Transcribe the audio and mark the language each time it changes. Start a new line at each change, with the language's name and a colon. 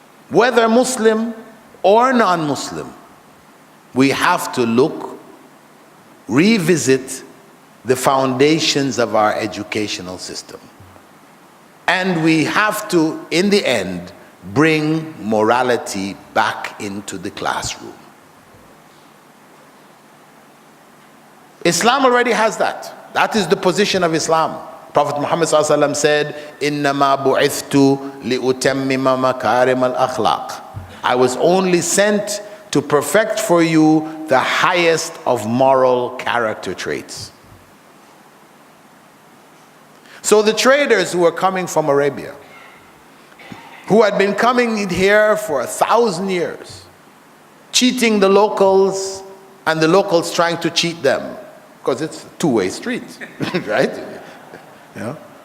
English: Whether Muslim or non-Muslim, we have to look, revisit the foundations of our educational system. And we have to, in the end, bring morality back into the classroom. Islam already has that. That is the position of Islam. Prophet Muhammad ﷺ said,
Arabic: إِنَّمَا بُعِثْتُ لِأُتَمِّمَ مَكَارِمَ الْأَخْلَاقِ.
English: I was only sent to perfect for you the highest of moral character traits. So the traders who were coming from Arabia, who had been coming here for 1,000 years, cheating the locals and the locals trying to cheat them, because it's a two-way street, right? You know?